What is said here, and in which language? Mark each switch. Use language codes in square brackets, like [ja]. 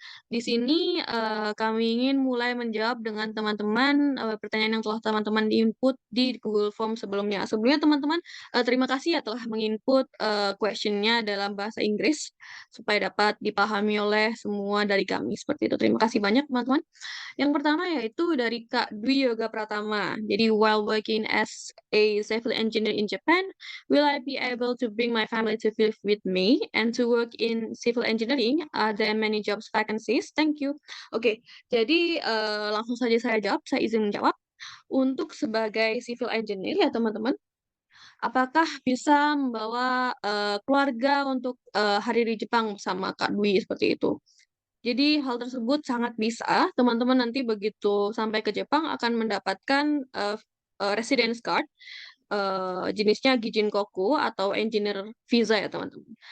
[id] Di sini kami ingin mulai menjawab dengan teman-teman pertanyaan yang telah teman-teman input di Google Form sebelumnya. Sebelumnya teman-teman terima kasih ya telah menginput questionnya dalam bahasa Inggris supaya dapat dipahami oleh semua dari kami. Seperti itu. Terima kasih banyak teman-teman. Yang pertama yaitu dari Kak Dwi Yoga Pratama. [en] Jadi while working as a civil engineer in Japan, will I be able to bring my family to live with me and to work in civil engineering? Are there many jobs vacancies? Thank you. [id] Oke, jadi langsung saja saya jawab. Saya izin menjawab. Untuk sebagai civil engineer ya teman-teman, apakah bisa membawa keluarga untuk hari di Jepang bersama Kak Dwi seperti itu? Jadi hal tersebut sangat bisa. Teman-teman nanti begitu sampai ke Jepang akan mendapatkan residence card jenisnya Gijinkoku atau engineer visa ya teman-teman.